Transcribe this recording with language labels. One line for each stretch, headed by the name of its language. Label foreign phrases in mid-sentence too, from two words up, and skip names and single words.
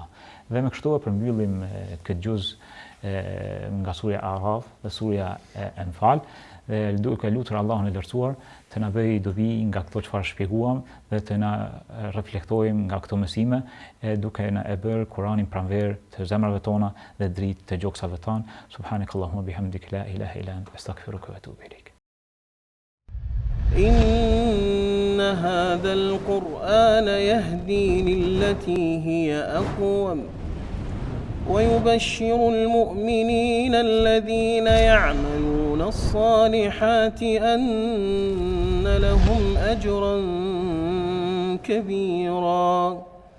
Albanian: Dhe me kështu e përmbyllim këtë gjuz nga surja Araf dhe surja Anfal. Dhe duke lutur Allahun e lartësuar të na bëjë dobi nga këto çfarë shpjeguam dhe të na reflektojmë nga këto mësime duke na e bërë Kur'anin pranver të zemrave tona dhe dritë të gjoksave tona.
Arabic: سبحانك اللهم بحمدك لا إله إلا أنت أستغفرك وأتوب إليك. إن هذا القرآن يهدي للتي هي أقوم ويبشر المؤمنين الذين يعملون يعملون الصالحات أن لهم أجرا كبيرا